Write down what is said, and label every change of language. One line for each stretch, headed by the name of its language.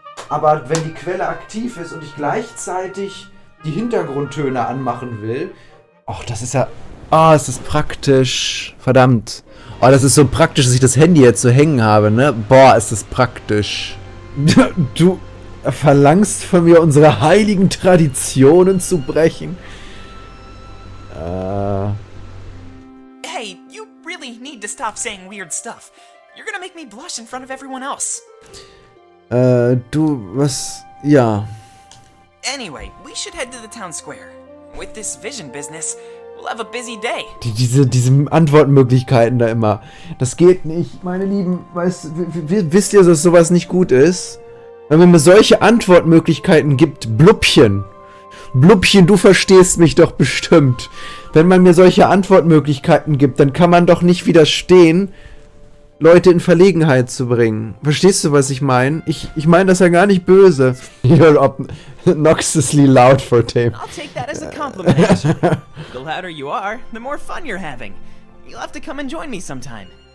German: Aber wenn die Quelle aktiv ist und ich gleichzeitig die Hintergrundtöne anmachen will, ach, das ist ja... Ah, es ist praktisch. Verdammt. Oh, das ist so praktisch, dass ich das Handy jetzt so hängen habe, ne? Boah, ist das praktisch. Du verlangst von mir, unsere heiligen Traditionen zu brechen?
English: Hey, you really need to stop saying weird stuff. You're gonna make me blush in front of everyone else.
German: Was... Ja.
English: Anyway, we should head to the town square. With this vision business, we'll have a busy day.
German: Diese Antwortmöglichkeiten da immer. Das geht nicht, meine Lieben. Wisst ihr, dass sowas nicht gut ist? Wenn man mir solche Antwortmöglichkeiten gibt, Blubchen. Blubchen, du verstehst mich doch bestimmt. Wenn man mir solche Antwortmöglichkeiten gibt, dann kann man doch nicht widerstehen, Leute in Verlegenheit zu bringen. Verstehst du, was ich meine? Ich meine das ja gar nicht böse.
English: You're obnoxiously loud for tape. I'll take that as a compliment. The louder you are, the more fun you're having. You'll have to come and join me sometime.